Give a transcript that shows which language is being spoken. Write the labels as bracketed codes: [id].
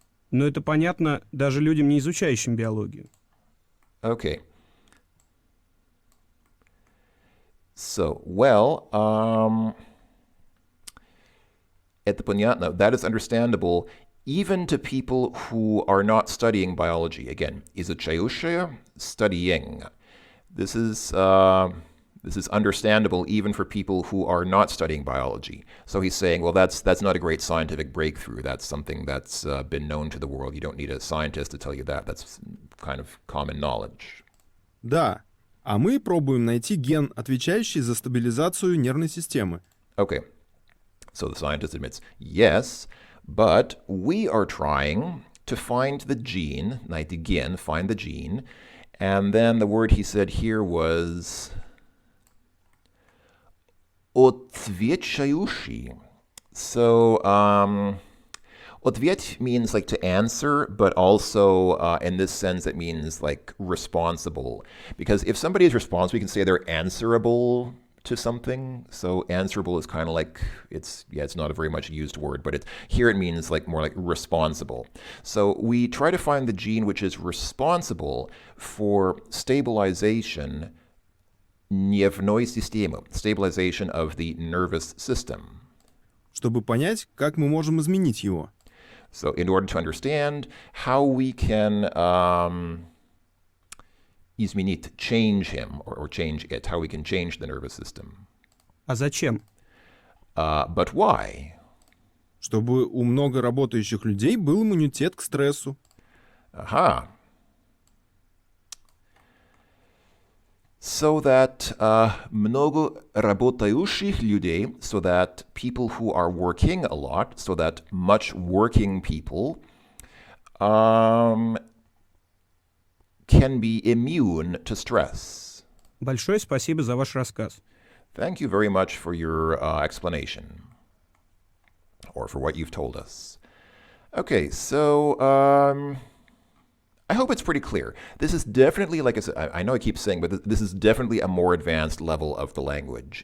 [ru] Но это понятно даже людям, не изучающим биологию. [en] Okay. So, well, [ru] это понятно. [en] That is understandable even to people who are not studying biology. Again, изучающие, studying. This is understandable even for people who are not studying biology. So he's saying, well, that's not a great scientific breakthrough. That's something that's been known to the world. You don't need a scientist to tell you that. That's kind of common knowledge. [ru] Да, А мы пробуем найти ген, отвечающий за стабилизацию нервной системы. [en] Okay, so the scientist admits, yes, but we are trying to find the gene, again, find the gene, and then the word he said here was отвечающий. So, ответ means like to answer, but also in this sense it means like responsible. Because if somebody is responsible, you can say they're answerable to something. So answerable is kind of like it's not a very much used word, but here it means like more like responsible. So we try to find the gene which is responsible for stabilization [ru] нервной системы, [en] stabilization of the nervous system. [ru] Чтобы понять, как мы можем изменить его. [en] So in order to understand how we can изменить, change him, or change it, how we can change the nervous system. [ru] А зачем? [en] But why? [ru] Чтобы у много работающих людей был иммунитет к стрессу. [en] Aha. So that [ru] много работающих людей, [en] so that people who are working a lot, so that much working people can be immune to stress. [ru] Большое спасибо за ваш рассказ. [en] Thank you very much for your explanation, or for what you've told us. Okay, so I hope it's pretty clear. This is definitely, like I said, I know I keep saying, but this is definitely a more advanced level of the language.